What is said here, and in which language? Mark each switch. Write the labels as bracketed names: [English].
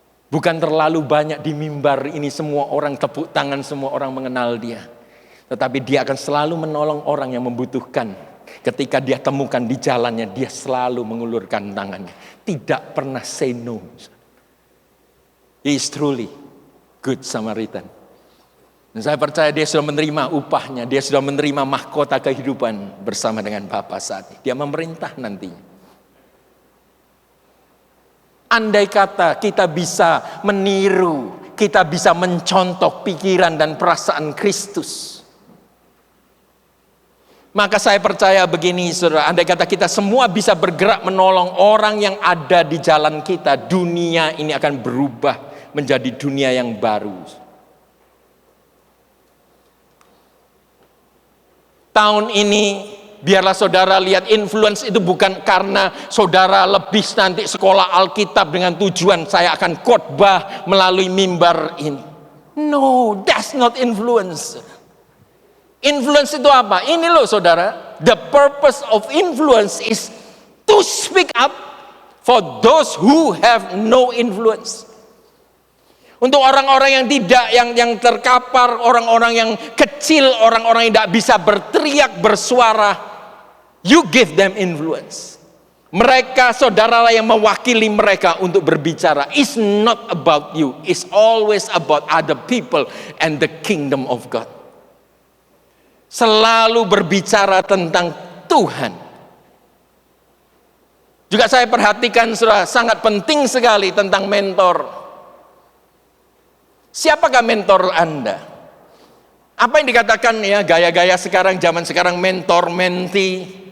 [Indonesian] Bukan terlalu banyak di mimbar ini semua orang tepuk tangan, semua orang mengenal dia. Tetapi dia akan selalu menolong orang yang membutuhkan. Ketika dia temukan di jalannya, dia selalu mengulurkan tangannya. Tidak pernah [English] say no. He is truly good Samaritan. [Indonesian] Dan saya percaya dia sudah menerima upahnya. Dia sudah menerima mahkota kehidupan bersama dengan Bapa saat ini. Dia memerintah nantinya. Andai kata kita bisa meniru, kita bisa mencontoh pikiran dan perasaan Kristus, maka saya percaya begini, saudara, andai kata kita semua bisa bergerak menolong orang yang ada di jalan kita, dunia ini akan berubah menjadi dunia yang baru. Tahun ini, biarlah saudara lihat influence itu bukan karena saudara lebih nanti sekolah Alkitab dengan tujuan saya akan khotbah melalui mimbar ini. [English] No, that's not influence. Influence [Indonesian] itu apa? Ini loh saudara, [English] the purpose of influence is to speak up for those who have no influence. [Indonesian] Untuk orang-orang yang tidak, yang terkapar, orang-orang yang kecil, orang-orang yang tidak bisa berteriak, bersuara, [English] you give them influence. [Indonesian] Mereka, saudara lah yang mewakili mereka untuk berbicara. [English] It's not about you, it's always about other people and the kingdom of God. [Indonesian] Selalu berbicara tentang Tuhan. Juga saya perhatikan, saudara, sangat penting sekali tentang mentor. Siapakah mentor Anda? Apa yang dikatakan ya gaya-gaya sekarang, zaman sekarang mentor, menti.